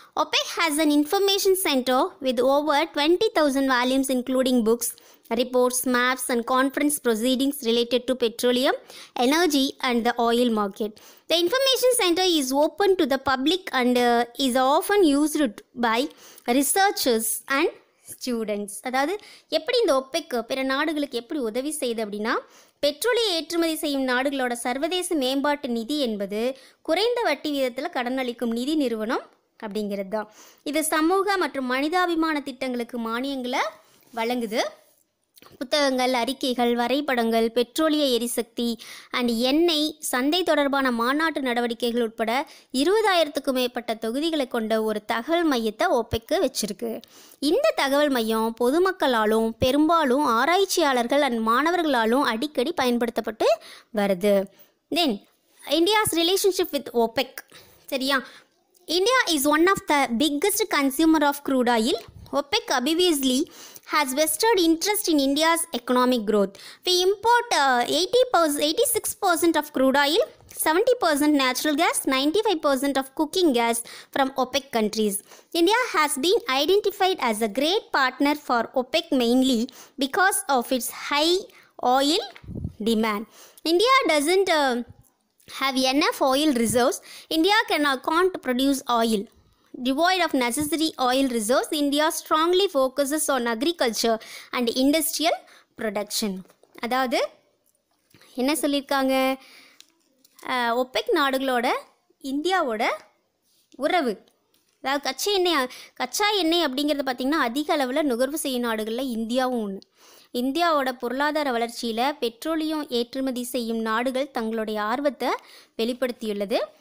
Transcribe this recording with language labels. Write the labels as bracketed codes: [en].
[en] OPEC has an information center with over 20,000 volumes including books, reports, maps and conference proceedings related to petroleum, energy and the oil market. The information center is open to the public and is often used by researchers and students. [ta] அதாவது எப்படி இந்த OPEC பிற நாடுகளுக்கு எப்படி உதவி செய்யுது அப்படின்னா, பெட்ரோலிய ஏற்றுமதி செய்யும் நாடுகளோட சர்வதேச மேம்பாட்டு நிதி என்பது குறைந்த வட்டி வீதத்தில் கடன் அளிக்கும் நிதி நிறுவனம் அப்படிங்கிறது தான். இது சமூக மற்றும் மனிதாபிமான திட்டங்களுக்கு மானியங்களை வழங்குது. புத்தகங்கள், அறிக்கைகள், வரைபடங்கள், பெட்ரோலிய எரிசக்தி அண்ட் எண்ணெய் சந்தை தொடர்பான மாநாட்டு நடவடிக்கைகள் உட்பட 20,000க்கும் மேற்பட்ட தொகுதிகளை கொண்ட ஒரு தகவல் மையத்தை ஒப்பெக்கு வச்சிருக்கு. இந்த தகவல் மையம் பொதுமக்களாலும் பெரும்பாலும் ஆராய்ச்சியாளர்கள் அண்ட் மாணவர்களாலும் அடிக்கடி பயன்படுத்தப்பட்டு வருது. [en] then India's relationship with OPEC, [ta] சரியா. [en] India is one of the biggest consumer of crude oil. OPEC obviously has vested interest in India's economic growth. We import 86% of crude oil, 70% natural gas, 95% of cooking gas from OPEC countries. India has been identified as a great partner for OPEC mainly because of its high oil demand. India doesn't have enough oil reserves. India can't produce oil. Devoid of necessary oil reserves, India strongly focuses on agriculture and industrial production. [ta] அதாவது என்ன சொல்லியிருக்காங்க, OPEC நாடுகளோட இந்தியாவோட உறவு, அதாவது கச்சா எண்ணெய் அப்படிங்கிறது பார்த்திங்கன்னா அதிக அளவில் நுகர்வு செய்யும் நாடுகளில் இந்தியாவும் ஒன்று. இந்தியாவோட பொருளாதார வளர்ச்சியில் பெட்ரோலியம் ஏற்றுமதி செய்யும் நாடுகள் தங்களுடைய ஆர்வத்தை வெளிப்படுத்தியுள்ளது.